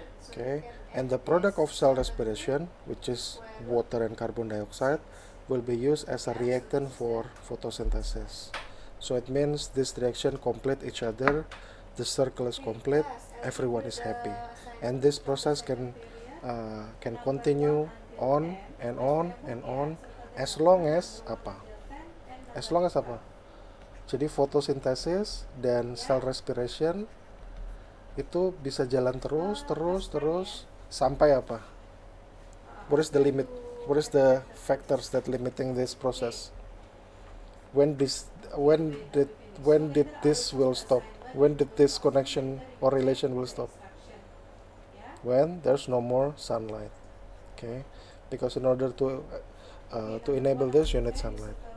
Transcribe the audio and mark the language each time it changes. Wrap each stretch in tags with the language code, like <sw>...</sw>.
<en>Okay, and the product of cell respiration, which is water and carbon dioxide, will be used as a reactant for photosynthesis. So it means this reaction complete each other, the circle is complete, everyone is happy, and this process can continue on and on and on as long as apa?</en> <id>Jadi photosynthesis dan cell respiration itu bisa jalan terus sampai apa?</id> <en>What is the limit? What is the factors that limiting this process? When did this will stop? When did this connection or relation will stop? When there's no more sunlight. Okay, because in order to enable this, you need sunlight.</en>